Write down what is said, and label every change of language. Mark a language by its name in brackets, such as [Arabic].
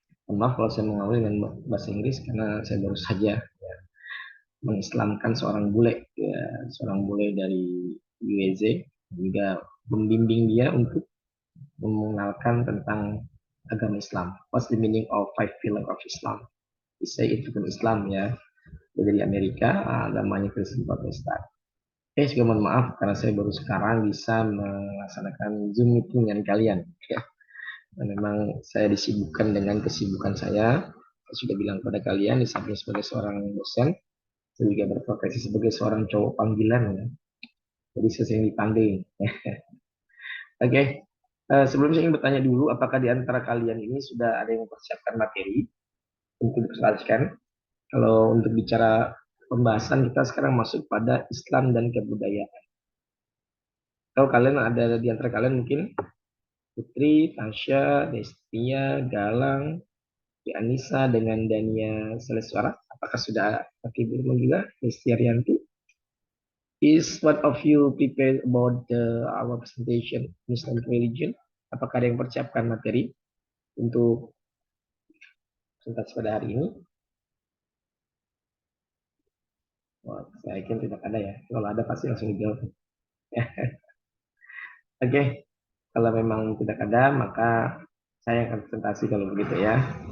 [Indonesian] Maaf kalau saya mengawali dengan bahasa Inggris karena saya baru saja mengislamkan seorang bule, ya, seorang bule dari UEZ, juga membimbing dia untuk mengenalkan tentang agama Islam. [English] What's the meaning of five pillar of Islam? We say [Indonesian] itu kan Islam ya. Dia dari Amerika, agamanya Kristen Protestan. Juga mohon maaf karena saya baru sekarang bisa melaksanakan Zoom meeting dengan kalian. Ya. Dan memang saya disibukkan dengan kesibukan saya. Saya sudah bilang kepada kalian, di samping sebagai seorang dosen, saya juga berprofesi sebagai seorang cowok panggilan ya. Jadi saya sering dipanggil. Oke, sebelum saya ingin bertanya dulu, apakah di antara kalian ini sudah ada yang mempersiapkan materi untuk diperjelaskan? Kalau untuk bicara pembahasan kita sekarang masuk pada Islam dan kebudayaan. Kalau kalian ada di antara kalian mungkin Putri, Tasya, Destia, Galang, Anissa dengan Dania Seleswara. Apakah sudah pakai belum juga? Desti Arianti. [English] Is one of you prepared about our presentation Muslim religion? [Indonesian] Apakah ada yang persiapkan materi untuk presentasi pada hari ini? Wah, saya yakin tidak ada ya. Kalau ada pasti langsung dijawab. Oke, kalau memang tidak ada, maka saya akan presentasi kalau begitu ya.